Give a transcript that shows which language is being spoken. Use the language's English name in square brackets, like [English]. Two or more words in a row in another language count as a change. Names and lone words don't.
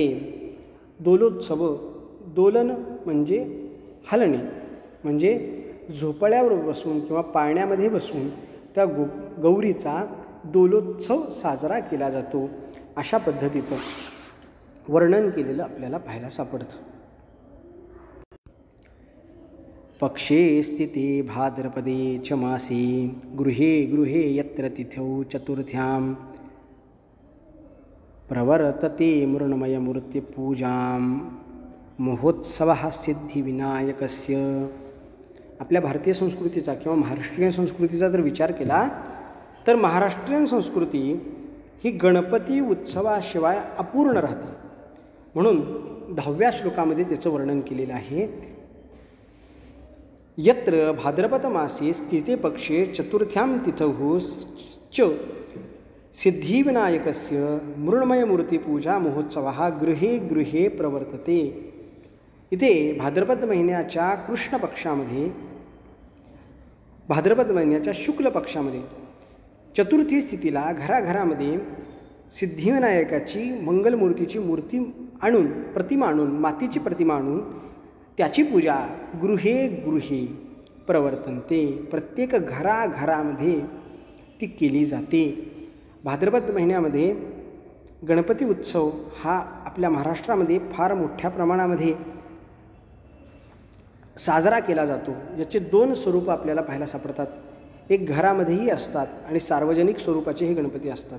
[Marathi] दोलोत्सव, दोलन म्हणजे हलणे, म्हणजे झोपड्यावर बसून किंवा पाळण्यामध्ये बसून त्या गौरीचा दोलोत्सव साजरा केला जातो. अशा पद्धतीचं वर्णन केलेलं आपल्याला पाहायला सापडतं. [Sanskrit] पक्षे स्थिते भाद्रपदे च मासे गृहे गृहे यत्र तिथौ चतुर्थ्यां प्रवर्तते मृण्मयमूर्तिपूजां महोत्सवः सिद्धिविनायकस्य. [Marathi] आपल्या भारतीय संस्कृतीचा किंवा महाराष्ट्रीयन संस्कृतीचा जर विचार केला तर महाराष्ट्रीयन संस्कृती ही गणपती उत्सवाशिवाय अपूर्ण राहते. म्हणून 10व्या श्लोकामध्ये त्याचं वर्णन केलेलं आहे. [Sanskrit] यत्र भाद्रपदमासे स्थिते पक्षे चतुर्थ्यां तिथौ च सिद्धिविनायकस्य मृण्मयमूर्तिपूजा महोत्सवः गृहे गृहे प्रवर्तते. [Marathi] इथे भाद्रपद महिन्याच्या कृष्ण पक्षामध्ये, भाद्रपद महिन्याच्या शुक्ल पक्षामध्ये चतुर्थी स्थितीला घराघरामध्ये सिद्धिविनायकाची मंगलमूर्तीची मूर्ती आणून, प्रतिमा आणून, मातीची प्रतिमा आणून त्याची पूजा [Sanskrit] गृहे गृहे प्रवर्तनते, [Marathi] प्रत्येक घराघरामध्ये ती केली जाते. भाद्रपद महिन्यामध्ये गणपती उत्सव हा आपल्या महाराष्ट्रामध्ये फार मोठ्या प्रमाणामध्ये साजरा केला जातो. याचे दोन स्वरूप आपल्याला पाहायला सापडतात. एक घरामध्येही असतात आणि सार्वजनिक स्वरूपाचेही गणपती असतात.